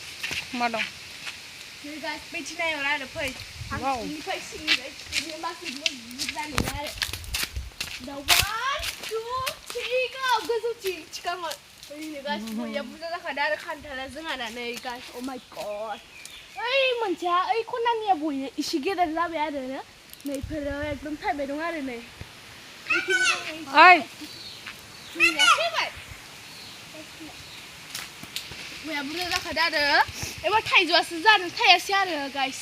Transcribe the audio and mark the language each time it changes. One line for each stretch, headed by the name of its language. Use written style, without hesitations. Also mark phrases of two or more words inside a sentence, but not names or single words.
Bodo: मा दं नै गाइस बैथि नायर आरो फै आं सिंनिफ्राय खिथिनो माखासे बुरजा नुयो आरो दा 1 2 3 go गोजौथिं थिखांहर ओरैनो गाइस बया बुरजा जाखादों आरो खान्थाला जोंहाना नै गाइस
English: oh my god
Bodo: ओइ मोनसेया ओइ खनानिया बया इसे गेदेर जाबाय आरो नैफोरो एकदम थाइबाय दं आरो नै ओइ बया बुरजा जाखादों आरो एबार थाइजौआसो जानो थायासै आरो गाइस